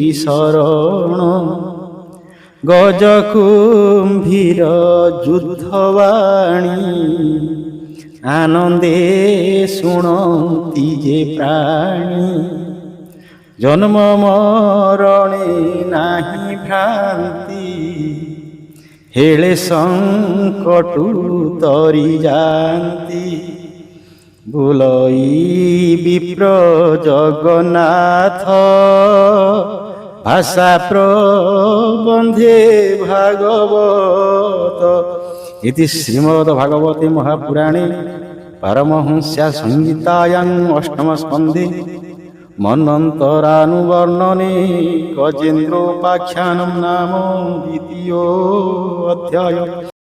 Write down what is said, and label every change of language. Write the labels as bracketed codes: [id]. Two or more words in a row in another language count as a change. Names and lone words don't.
[or] ଶରଣ ଗଜ କୁମ୍ଭୀର ଯୁଦ୍ଧବାଣୀ ଆନନ୍ଦେ ଶୁଣନ୍ତି ଯେ ପ୍ରାଣୀ ଜନ୍ମ ମରଣେ ନାହିଁ ଭ୍ରାନ୍ତି ହେଳେ ସଙ୍କଟୁ ତରି ଯାନ୍ତି ବୁଲଇ ବିପ୍ର ଜଗନ୍ନାଥ ଭାଷା ପ୍ରବନ୍ଧେ ଭାଗବତ [sa] इति श्रीमद्भागवते महापुराणे पारमहंस्या संहितायां अष्टम स्कन्धे मन्वन्तरानुवर्णने गजेन्द्रोपाख्यानं नाम द्वितीयो अध्याय।